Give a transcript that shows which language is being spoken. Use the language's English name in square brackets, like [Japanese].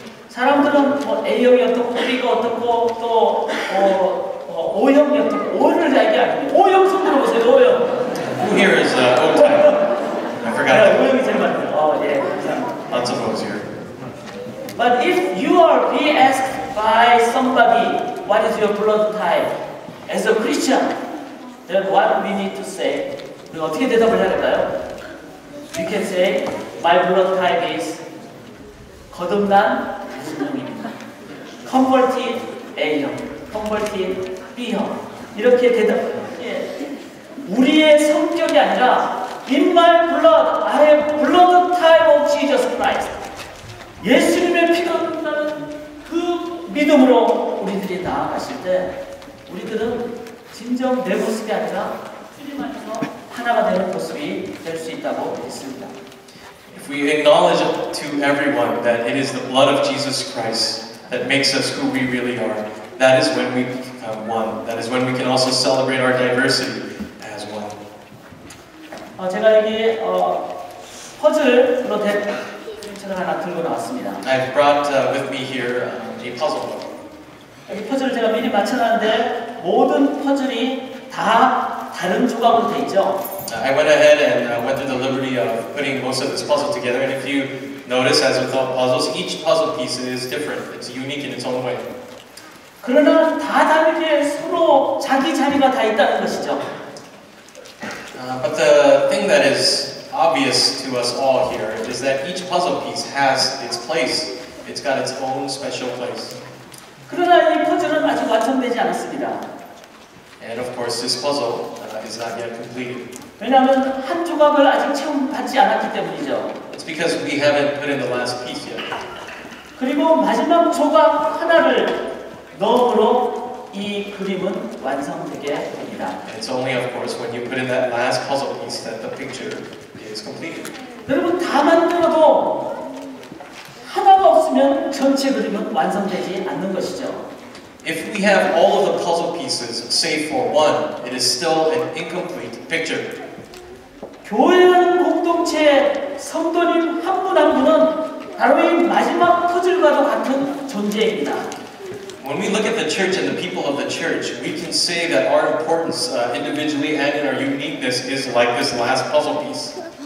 [Korean] 사람들은 뭐 A형이 어떻고 B가 어떻고 또 O형이 어떻고 O를 얘기하는데 O형 손 들어보세요. O형. [English] Who here is O type? I forgot that. [Korean] O형이 제일 많네요. 예, 감사합니다. [English] Lots of O's here. But if you are being asked by somebody, what is your blood type? As a Christian, then what we need to say? [Korean] 우리가 어떻게 대답을 해야 될까요? [English] You can say my blood type is [Korean] 거듭난 무슨형입니다. Converted A형, Converted B형 이렇게 대답해요. 예. 우리의 성격이 아니라 [English] In my blood, I have blood type of Jesus Christ. [Korean] 예수님의 피가 흐른다는 그 믿음으로 우리들이 나아가실 때 우리들은 진정 내 모습이 아니라 주님 안에서 하나가 되는 모습이 될 수 있다고 믿습니다. [English] If we acknowledge to everyone that it is the blood of Jesus Christ that makes us who we really are, that is when we become one. That is when we can also celebrate our diversity as one. [Korean] 제가 여기 퍼즐로 된 그림책을 하나 들고 나왔습니다. [English] I've brought with me here a puzzle. [Korean] 여기 퍼즐을 제가 미리 맞춰놨는데 모든 퍼즐이 다 다른 조각으로 돼 있죠. [English] I went ahead and went through the liberty of putting most of this puzzle together, and if you notice, as with all puzzles, each puzzle piece is different. It's unique in its own way. [Korean] 그러나 다 다르게 서로 자기 자리가 다 있다는 것이죠. [English] But the thing that is obvious to us all here is that each puzzle piece has its place. It's got its own special place. [Korean] 그러나 이 퍼즐은 아직 완성되지 않았습니다. [English] And of course, this puzzle is not yet completed. [Korean] 왜냐하면 한 조각을 아직 채움받지 않았기 때문이죠. [English] It's because we haven't put in the last piece yet. [Korean] 그리고 마지막 조각 하나를 넣음으로 이 그림은 완성되게 됩니다. [English] And it's only, of course, when you put in that last puzzle piece that the picture is completed. [Korean] 여러분 다 만들어도 하나가 없으면 전체 그림은 완성되지 않는 것이죠. [English] If we have all of the puzzle pieces save for one, it is still an incomplete picture. [Korean] 교회라는 공동체의 성도님 한 분 한 분은 바로 이 마지막 퍼즐과도 같은 존재입니다. [English] When we look at the church and the people of the church, we can say that our importance individually and in our uniqueness is like this last puzzle piece.